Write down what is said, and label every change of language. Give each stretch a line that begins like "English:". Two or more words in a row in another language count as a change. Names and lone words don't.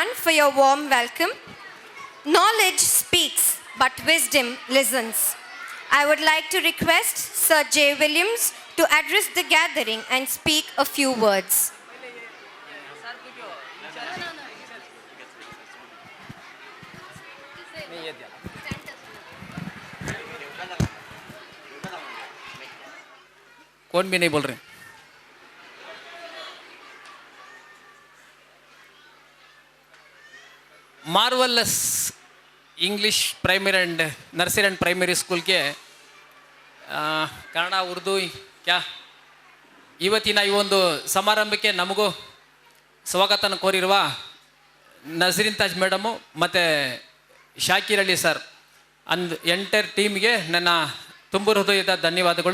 English: for your warm welcome. Knowledge speaks, but wisdom listens. I would like to request Sir J. Williams to address the gathering and speak a few words.
Hindi: कौन भी नहीं बोल रहे.
Kannada: मार्वलस इंग्लिश प्राइमरी एंड नर्सरी एंड प्राइमरी स्कूल के ಕನ್ನಡ ಉರ್ದು ಕ್ಯಾ ಇವತ್ತಿನ ಈ ಒಂದು ಸಮಾರಂಭಕ್ಕೆ ನಮಗೂ ಸ್ವಾಗತನ ಕೋರಿರುವ ನಜರೀನ್ ತಾಜ್ ಮೇಡಮು ಮತ್ತು ಶಾಕಿರ್ ಅಲಿ ಸರ್
English: entire teamಗೆ
Kannada: ನನ್ನ ತುಂಬ ಹೃದಯದ ಧನ್ಯವಾದಗಳು.